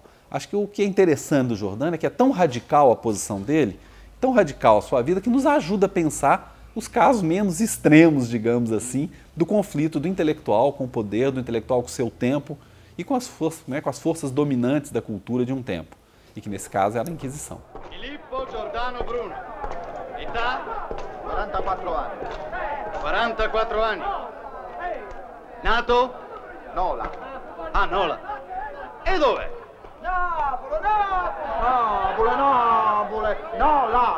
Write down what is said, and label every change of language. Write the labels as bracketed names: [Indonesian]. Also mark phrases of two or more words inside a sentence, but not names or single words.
[Portuguese] Acho que o que é interessante do Giordano é que é tão radical a posição dele, tão radical a sua vida, que nos ajuda a pensar os casos menos extremos, digamos assim, do conflito do intelectual com o poder, do intelectual com o seu tempo e com as forças dominantes da cultura de um tempo, e que nesse caso era a Inquisição. [Italian] Filippo Giordano Bruno, età 44 anni. 44 anni. Nato? Nola. Ah, Nola. E dov'è? Napoli. Nola.